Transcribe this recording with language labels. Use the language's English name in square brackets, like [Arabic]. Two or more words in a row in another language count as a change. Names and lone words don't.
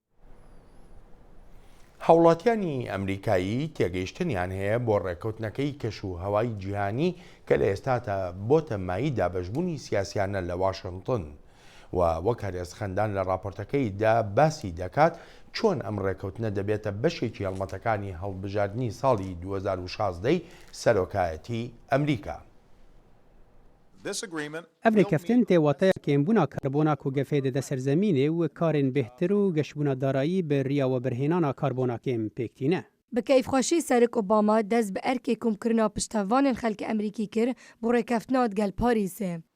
[Central Kurdish] هاوڵاتیانی ئەمریکایی تێگەیشتنیان هەیە بۆ ڕێکەوتنەکەی کەش و هەوای جیهانی کە لە ئێستادا بۆتە مای دابەشبوونی سیاسیانە لە واشنگتن و وەک هەرێزخەندان لە راپۆرتەکەیدا باسی دەکات چۆن ئەم ڕێکەوتنە دەبێتە بەشێکی هەڵمەتەکانی هەڵبژاردننی ساڵی 2016 سەرۆکایەتی ئەمریکا. [Kurdish] Ev rêkeftin tê wataya kêmbûna karbona ku gefê dide ser zemînê û karên bêhtir û geşbûna darayî bi riya webirhênana karbona kêm pêktîne. Bi keyfxweşî Serok Obama dest bi erkê komkirina piştevanên xelkê Emerîkî kir bû rêkeftina gel Parîsê.